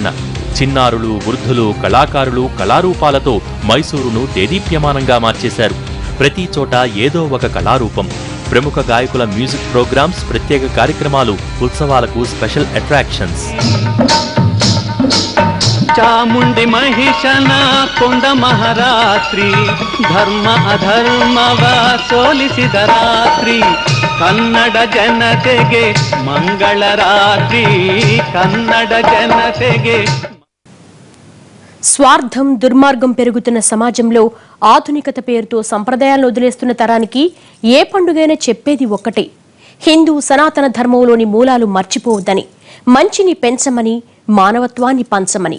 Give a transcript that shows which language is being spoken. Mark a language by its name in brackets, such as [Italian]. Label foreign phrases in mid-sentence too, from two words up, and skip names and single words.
[Telugu] చిన్నారులు, వృద్ధులు, కళాకారులు కళారూపాలతో మైసూరును దేదీప్యమానంగా మార్చేశారు. ప్రతి చోట ఏదో ఒక కళారూపం. ప్రముఖ గాయకుల మ్యూజిక్ ప్రోగ్రామ్స్, ప్రత్యేక కార్యక్రమాలు ఉత్సవాలకు స్పెషల్ అట్రాక్షన్స్. [Kannada] ಚಾಮುಂಡಿ ಮಹಿಷನ ಕೊಂಡ ಮಹಾರಾತ್ರಿ ಧರ್ಮ ಅಧರ್ಮವ ಸೋಲಿಸಿದ ರಾತ್ರಿ ಕನ್ನಡ ಜನತೆಗೆ ಮಂಗಳ ರಾತ್ರಿ ಕನ್ನಡ ಜನತೆಗೆ. [Telugu] స్వార్థం, దుర్మార్గం పెరుగుతున్న సమాజంలో ఆధునికత పేరుతో సంప్రదాయాలను వదిలేస్తున్న తరానికి ఏ పండుగైనా చెప్పేది ఒక్కటే: హిందూ సనాతన ధర్మంలోని మూలాలు మర్చిపోవద్దని, మంచిని పెంచమని, మానవత్వాన్ని పంచమని.